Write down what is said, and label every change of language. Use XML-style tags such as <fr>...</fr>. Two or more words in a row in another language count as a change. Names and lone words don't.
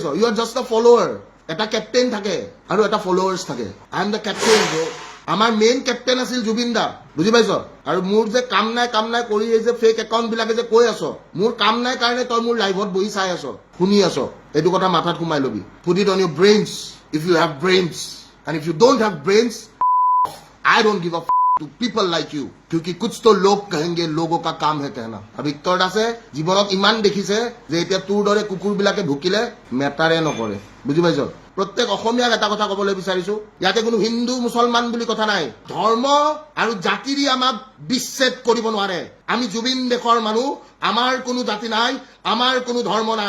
<en>You are just a follower.</en> <as>এটা কেপ্টেইন থাকে আৰু এটা ফলোৱাৰ্ছ থাকে।</as> <en>I am the captain.</en> <as>আমাৰ মেইন কেপ্টেইন আছিল জুবিন দা, বুজি পাইছ? আৰু মোৰ যে কাম নাই কৰি এই যে</as> <en>fake account</en> <as>বিলাকে যে কৈ আছ, মোৰ কাম নাই কাৰণে তই মোৰ লাইভত বহি চাই আছ, শুনি আছ। এইটো কথা মাথাত সোমাই লবি।</as> <en>Put it on your brains if you have brains, and if you don't have brains, I don't give a to people like you,</en> <hi>क्योंकि कुछ तो लोग कहेंगे, लोगों का काम है कहना।</hi> <as>আৰু ভিক্তৰ দাসে জীৱনত ইমান দেখিছে যে এতিয়া তোৰ দৰে কুকুৰ বিলাকে ভুকিলে মেটাৰে নকৰে, বুজি পাইছ? প্ৰত্যেক অসমীয়াক এটা কথা কবলৈ বিচাৰিছো, ইয়াতে কোনো হিন্দু মুছলমান বুলি কথা নাই। ধৰ্ম আৰু জাতিৰে আমাক বিচ্ছেদ কৰিব নোৱাৰে। আমি জুবিন দেশৰ মানুহ, আমাৰ কোনো জাতি নাই, আমাৰ কোনো ধৰ্ম নাই।</as>